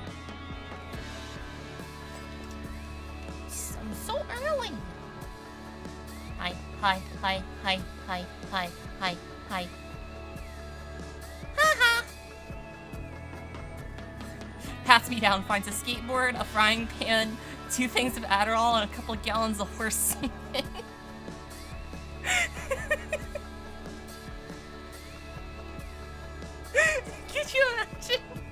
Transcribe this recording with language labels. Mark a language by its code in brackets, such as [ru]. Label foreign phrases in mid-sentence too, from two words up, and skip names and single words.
[en] I'm so early. Hi, hi, hi, hi, hi, hi, hi, hi. Ha-ha! Pats me down, finds a skateboard, a frying pan, 2 things of Adderall, and a couple of gallons of horse semen. Could you imagine?